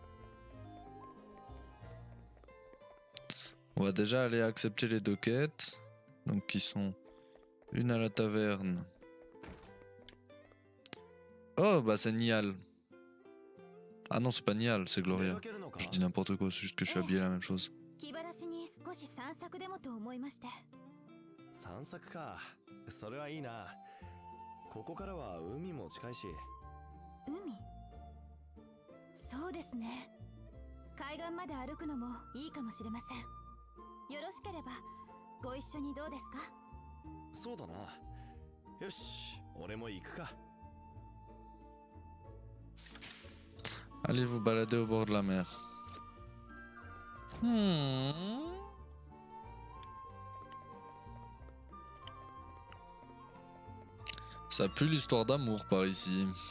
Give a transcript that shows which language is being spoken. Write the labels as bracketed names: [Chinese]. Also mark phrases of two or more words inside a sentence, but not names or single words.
[French] On va déjà aller accepter les deux quêtes. Donc qui sont une à la taverne. Oh bah c'est Nial. Ah non c'est pas Nial, c'est Gloria. Je dis n'importe quoi, c'est juste que je suis habillé la même chose. [Japanese] 散策か。それはいいな。ここからは海も近いし。海？そうですね。海岸まで歩くのもいいかもしれません。よろしければご一緒にどうですか？そうだな。よし、俺も行くか。 [French] Allez vous balader au bord de la mer. Ça pue l'histoire d'amour par ici.